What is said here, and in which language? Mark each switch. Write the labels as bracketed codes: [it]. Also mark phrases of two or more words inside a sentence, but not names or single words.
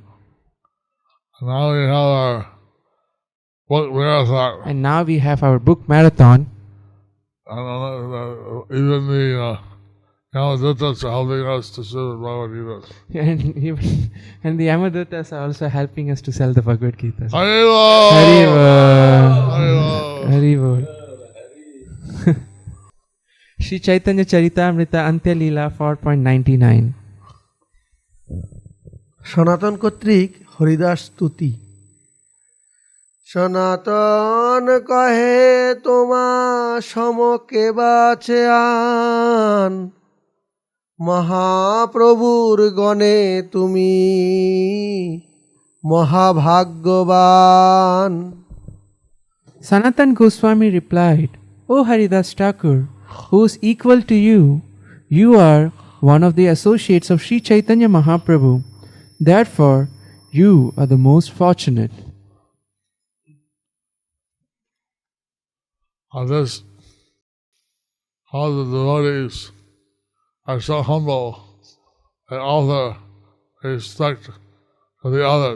[en] And now we have our book marathon. And now we have our book marathon. And even the Yamadutas are helping us to sell the Bhagavad Gita. And the Yamadutas are also helping us to sell the Bhagavad Gita. Haribol! Haribol! Haribol! Shri Chaitanya Charitamrita Antya Leela 4.99. [bn] সনাতন কর্তৃক হরিদাস স্তুতি। সনাতন কহে তোমা সমকে বাছে আন, মহাপ্রভুর গণে তুমি মহাভাগ্যবান। [en] Sanatan Goswami replied, O Haridas Thakur, who is equal to you, you are one of the associates of Sri Chaitanya Mahaprabhu. Therefore, you are the most fortunate. How the devotees are so humble and offer respect to the others.